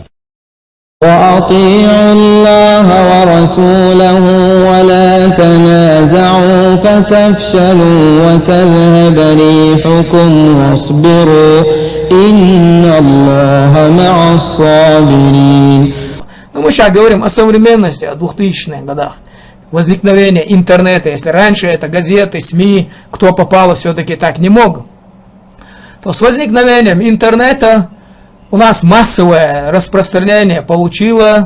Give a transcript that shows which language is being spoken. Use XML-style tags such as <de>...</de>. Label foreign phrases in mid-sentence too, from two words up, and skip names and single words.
<ar>وأطيعوا الله ورسوله ولا تنازعوا فتفشلوا وتذهب ريحكم واصبروا إن الله مع الصابرين.</ar> <ru>Мы сейчас говорим о современности, о 2000-х годах. Возникновение интернета. Если раньше это газеты, СМИ, кто попало, все-таки так не мог. То с возникновением интернета у нас массовое распространение получило.</ru>